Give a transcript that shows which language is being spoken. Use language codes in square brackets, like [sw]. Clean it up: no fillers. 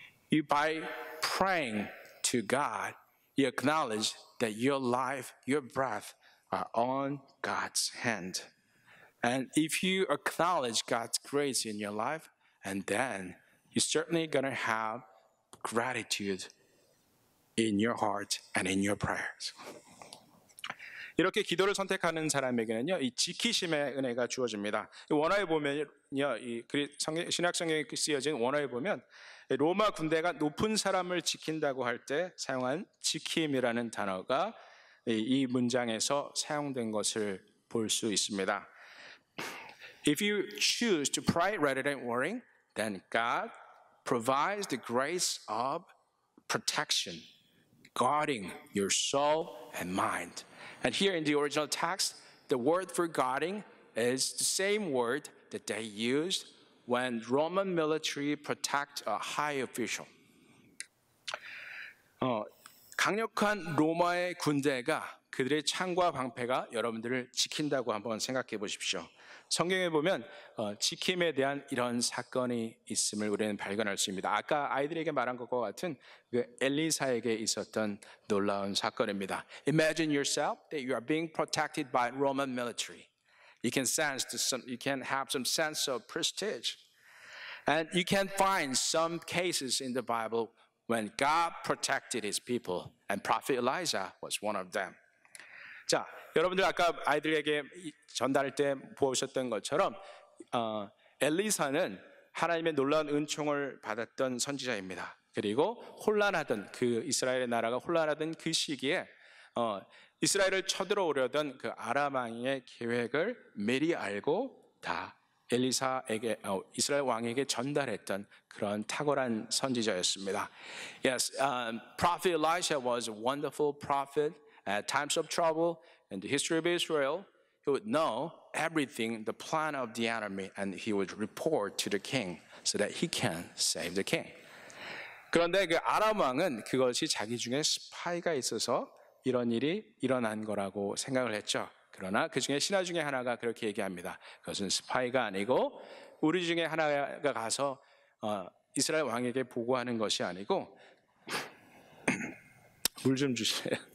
[en] You, by praying to God, you acknowledge that your life, your breath are on God's hand. And if you acknowledge God's grace in your life, and then you're certainly going to have gratitude in your heart and in your prayers. [ko] 이렇게 기도를 선택하는 사람에게는요, 이 지키심의 은혜가 주어집니다. 원어에 보면요, 이 신약 성경에 쓰여진 원어에 보면 로마 군대가 높은 사람을 지킨다고 할 때 사용한 지킴이라는 단어가 이 문장에서 사용된 것을 볼 수 있습니다. [en] If you choose to pray rather than worrying, then God provides the grace of protection, guarding your soul and mind. And here in the original text, the word for guarding is the same word that they used when Roman military protect a high official. [ko] 강력한 로마의 군대가 그들의 창과 방패가 여러분들을 지킨다고 한번 생각해 보십시오. 성경에 보면 지킴에 대한 이런 사건이 있음을 우리는 발견할 수 있습니다. 아까 아이들에게 말한 것과 같은 그 엘리사에게 있었던 놀라운 사건입니다. [en] Imagine yourself that you are being protected by Roman military. You can have some sense of prestige. And you can find some cases in the Bible when God protected his people, and prophet Elijah was one of them. [ko] 자, 여러분들 아까 아이들에게 전달할 때 보셨던 것처럼 엘리사는 하나님의 놀라운 은총을 받았던 선지자입니다. 그리고 혼란하던 그 이스라엘의 나라가 혼란하던 그 시기에 이스라엘을 쳐들어오려던 그 아람 왕의 계획을 미리 알고 다 엘리사에게 이스라엘 왕에게 전달했던 그런 탁월한 선지자였습니다. [en] Yes, Prophet Elisha was a wonderful prophet. At times of trouble in the history of Israel, he would know everything, the plan of the enemy, and he would report to the king so that he can save the king. [ko] 그런데 그 아람 왕은 그것이 자기 중에 스파이가 있어서 이런 일이 일어난 거라고 생각을 했죠. 그러나 그 중에 신하 중에 하나가 그렇게 얘기합니다. 그것은 스파이가 아니고 우리 중에 하나가 가서 이스라엘 왕에게 보고하는 것이 아니고 물 좀 주세요.